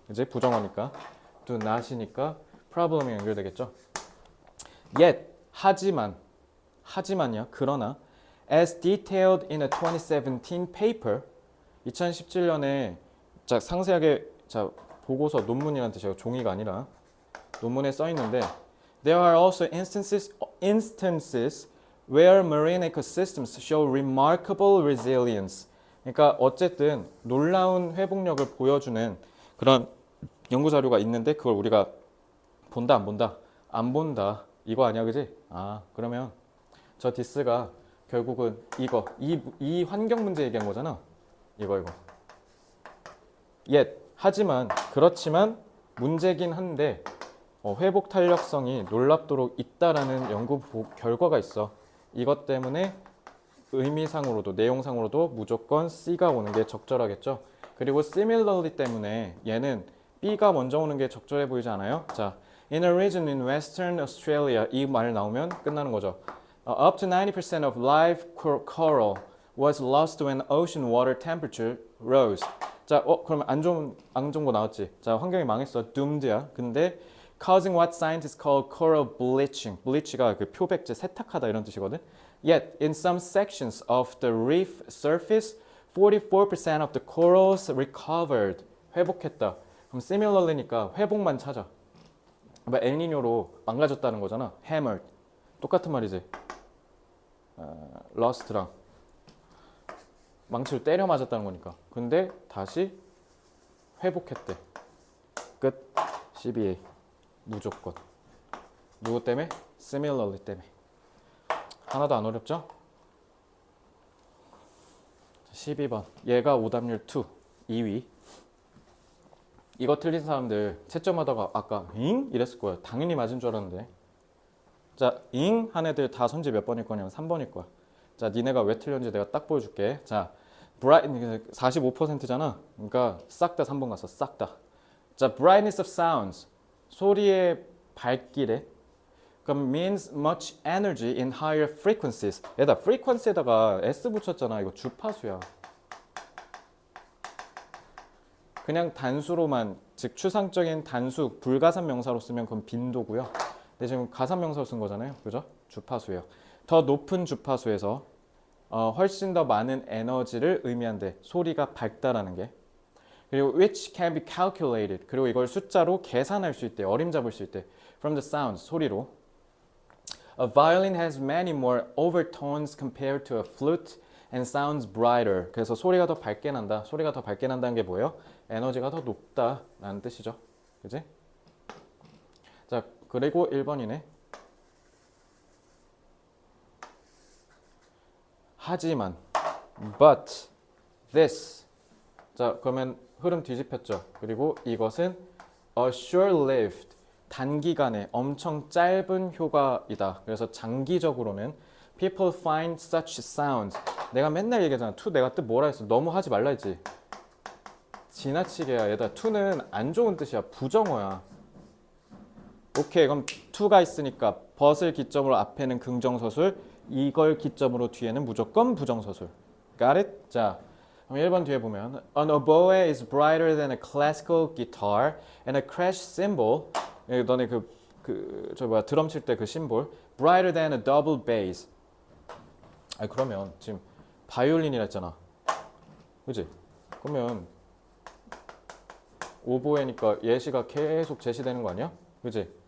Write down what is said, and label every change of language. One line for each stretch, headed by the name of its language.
Korean: 이제 부정어니까. do not이니까 problem이 연결되겠죠. Yet, 하지만이야. 그러나
English: as detailed in a 2017 paper
Korean: 2017년에 자 상세하게 자 보고서 논문이라는 뜻이에요. 종이가 아니라 논문에 써 있는데
English: there are also instances where marine ecosystems show remarkable resilience.
Korean: 그러니까 어쨌든 놀라운 회복력을 보여주는 그런 연구 자료가 있는데 그걸 우리가 본다 안 본다? 안 본다. 이거 아니야, 그지? 그러면 저 디스가 결국은 이 환경 문제 얘기한 거잖아. 이거. 하지만 그렇지만 문제긴 한데 회복 탄력성이 놀랍도록 있다라는 연구 결과가 있어. 이것 때문에 의미상으로도 내용상으로도 무조건 C가 오는 게 적절하겠죠. 그리고 similarly 때문에 얘는 B가 먼저 오는 게 적절해 보이지 않아요? 자,
English: in a region in Western Australia
Korean: 이 말 나오면 끝나는 거죠.
English: Up to 90% of live coral was lost when ocean water temperature rose.
Korean: 자, 그러면 안 좋은 거 나왔지. 자, 환경이 망했어. doomed야. 근데
English: causing what scientists call coral bleaching.
Korean: bleach가 그 표백제 세탁하다 이런 뜻이거든.
English: Yet in some sections of the reef surface, 44% of the corals recovered.
Korean: 회복했다. 그럼 similarly니까 회복만 찾아. 엘니뇨로 망가졌다는 거잖아. hammered. 똑같은 말이지. lost랑 망치로 때려 맞았다는 거니까. 근데 다시 회복했대. 끝. CBA. 무조건. 누구 때문에? similarly 때문에. 하나도 안 어렵죠? 12번. 얘가 오답률 2. 2위. 이거 틀린 사람들 채점하다가 아까 잉? 이랬을 거야. 당연히 맞은 줄 알았는데. 자, 잉? 한 애들 다 선지 몇 번일 거냐면 3번일 거야. 자, 니네가 왜 틀렸는지 내가 딱 보여줄게. 자, bright 45%잖아. 그러니까 싹 다 3번 갔어. 싹 다. 자,
English: brightness of sounds.
Korean: 소리의 밝기래. 그럼
English: means much energy in higher frequencies.
Korean: 얘다 frequency에다가 s 붙였잖아. 이거 주파수야. 그냥 단수로만, 즉 추상적인 단수, 불가산 명사로 쓰면 그건 빈도고요. 근데 지금 가산 명사로 쓴 거잖아요. 그죠? 주파수예요. 더 높은 주파수에서 훨씬 더 많은 에너지를 의미한대. 소리가 밝다라는 게. 그리고
English: which can be calculated.
Korean: 그리고 이걸 숫자로 계산할 수 있대. 어림잡을 수 있대.
English: From the sounds,
Korean: 소리로.
English: A violin has many more overtones compared to a flute and sounds brighter.
Korean: 그래서 소리가 더 밝게 난다. 소리가 더 밝게 난다는 게 뭐예요? 에너지가 더 높다라는 뜻이죠. 그지? 자, 그리고 1번이네. 하지만
English: but this.
Korean: 자, 그러면 흐름 뒤집혔죠. 그리고 이것은
English: a short-lived.
Korean: 단기간에 엄청 짧은 효과이다. 그래서 장기적으로는
English: people find such sounds.
Korean: 내가 맨날 얘기하잖아. to 내가 뜻 뭐라 했어? 너무 하지 말라 했지. 지나치게야. 얘들아, to는 안 좋은 뜻이야. 부정어야. 오케이, 그럼 to가 있으니까 but을 기점으로 앞에는 긍정서술, 이걸 기점으로 뒤에는 무조건 부정서술.
English: Got it?
Korean: 자, 그럼 1번 뒤에 보면
English: An oboe is brighter than a classical guitar and a crash cymbal.
Korean: 너네 드럼 칠 때 그 심볼
English: brighter than a double bass.
Korean: 그러면 지금 바이올린이라 했잖아. 그지? 그러면 오보에니까 예시가 계속 제시되는 거 아니야? 그지?